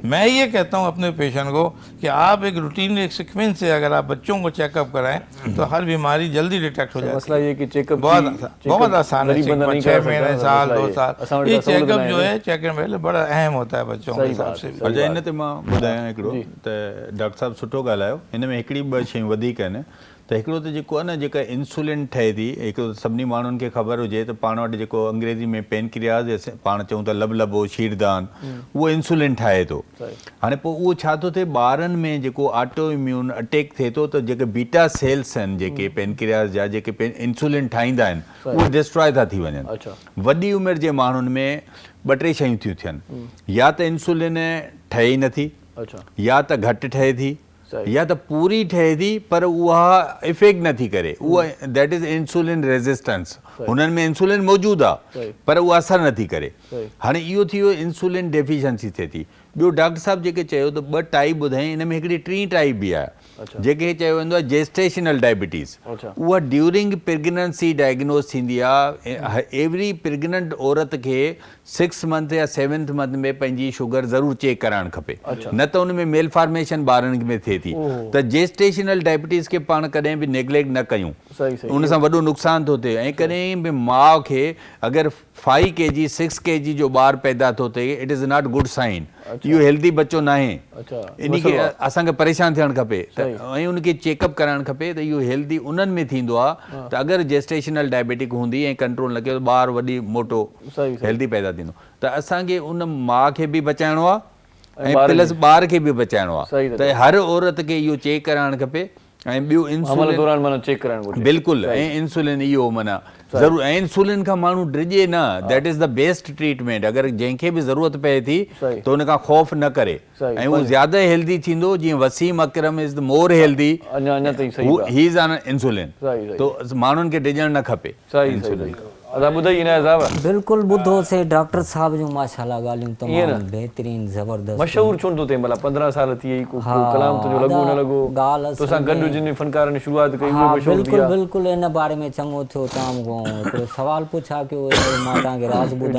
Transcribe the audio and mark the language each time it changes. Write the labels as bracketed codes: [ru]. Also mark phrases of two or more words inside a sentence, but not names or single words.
[ur] میں یہ کہتا ہوں اپنے پیشنٹ کو کہ آپ ایک روٹین ایک سیکوئنس سے اگر آپ بچوں کو چیک اپ کرائیں تو ہر بیماری جلدی ڈیٹیکٹ ہو جاتی ہے. مسئلہ یہ کہ چیک اپ بہت آسان ہے، 6 مہینے سال 2 سال یہ چیک اپ جو ہے چیک اپ پہلے بڑا اہم ہوتا ہے بچوں کے حساب سے. [sd] अजय इन ते मां ॿुधायां हिकिड़ो त डॉक्टर साहब सुठो ॻाल्हायो, हिन में हिकिड़ी ॿ शयूं वधीक आहिनि। त हिकिड़ो त जेको आहे न जेका इंसुलिन ठहे थी, हिकिड़ो सभिनी माण्हुनि खे ख़बर हुजे त पाण वटि जेको अंग्रेज़ी में पेनक्रियाज़ पाण चऊं था लबलबो शीरदान, उहो इंसुलिन ठाहे थो। हाणे पोइ उहो छा थो थिए ॿारनि में जेको [en] auto immune attack [sd] थिए थो त जेके [en] beta cells [sd] आहिनि जेके पेनक्रियाज़ जा जेके इंसुलिन ठाहींदा आहिनि उहे डिस्ट्रॉय था थी वञनि। वॾी उमिरि जे माण्हुनि में 2-3 शयूं थियूं थियनि, या त इंसुलिन ठहे ई नथी, या त घटि ठहे थी, या त पूरी ठहे थी पर उहा इफेक्ट नथी करे, उहा [en] that is insulin resistance. [sd] हुननि में इंसुलिन मौजूदु आहे पर उहा असरु नथी करे। हाणे इहो थी वियो [en] insulin deficiency [sd] थिए थी। ॿियो डॉक्टर साहब जेके चयो त 2 टाइप ॿुधाई, हिन में हिकिड़ी 3 टाइप बि आहे जेके चयो वेंदो आहे [en] gestational diabetes. [sd] उहा [en] during pregnancy diagnose [sd] थींदी आहे। [en] every pregnant [sd] औरत खे 6 मंथ या 7th मंथ में पंहिंजी शुगर ज़रूरु चेक कराइणु खपे, न त उन में मेलफॉर्मेशन ॿारनि में थिए थी। त [en] gestational diabetes [sd] खे पाण कॾहिं बि नेग्लेक्ट न कयूं, उन सां वॾो नुक़सानु थो थिए। ऐं कॾहिं बि माउ खे अगरि 5 kg 6 kg जो ॿारु पैदा थो थिए, [en] it is not good sign, [sd] इहो हेल्दी बच्चो न आहे। इन खे असांखे परेशान थियणु खपे ऐं उनखे चेकअप कराइणु खपे त इहो हेल्दी उन्हनि में थींदो आहे त अगरि [en] gestational diabetic [sd] हूंदी ऐं कंट्रोल न कयो त ॿारु वॾी मोटो हेल्दी पैदा थींदो। त असांखे उन माउ खे बि बचाइणो आहे ऐं प्लस ॿार खे बि बचाइणो आहे। त हर औरत खे इहो चेक कराइणु खपे। ऐं ॿियो इंसुलिन बिल्कुलु, ऐं इंसुलिन इहो माना ज़रूरु, ऐं इंसुलिन खां माण्हू डिॼे न, [en] that is the best treatment. [sd] अगरि जंहिंखे बि ज़रूरत पए थी त उन खां ख़ौफ़ न करे ऐं उहो ज़्यादा हेल्दी थींदो। [en] जीअं वसीम अकरम is the more healthy, he is on insulin, [sd] तो माण्हुनि खे डिॼणु न खपे इंसुलिन। बिल्कुलु ॿुधो से डॉक्टर साहब जूं माशाल्लाह ॻाल्हियूं तमामु बहितरीन ज़बरदस्त। मशहूर छो थो थिए, मतलब 15 साल थी वई, को कलाम तुंहिंजो लॻो न लॻो, तोसां गॾु जिन फनकार ने शुरुआत कई उहो मशहूर थी। बिल्कुलु बिल्कुलु इन बारे में चङो थियो। तव्हां खां हिकिड़ो सवाल पुछा कि मां तव्हांखे राज़ ॿुधायां,